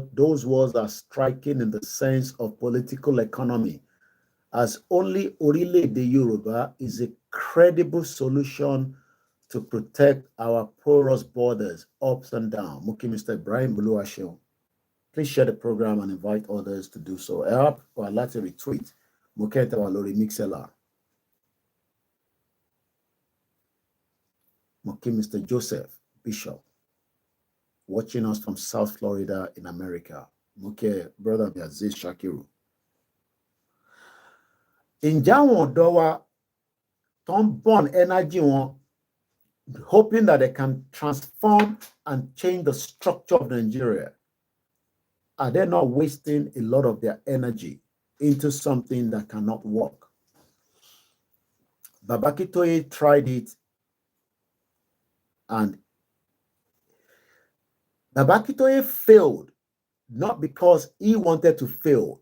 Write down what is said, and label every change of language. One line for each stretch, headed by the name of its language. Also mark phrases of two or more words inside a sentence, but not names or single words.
English: Those words are striking in the sense of political economy, as only Orile-Ede Yoruba is a credible solution to protect our porous borders, ups and down.
Yoruba: Muki Mr. Ibrahim Buluwashion.
English: Please share the program and invite others to do so. Help or like to retweet. Muketa Walori Mixela.
Yoruba: Muki Mr.
English: Joseph Bishop, watching us from South Florida in America.
Yoruba: Muki brother Aziz Shakiru. Ǹjẹ́ àwọn ọ̀dọ́ wa tó ń
English: burn energy wọn, hoping that they can transform and change the structure of Nigeria, are they not wasting a lot of their energy into something that cannot work? Baba Akintoye tried it, and Baba Akintoye failed, not because he wanted to fail.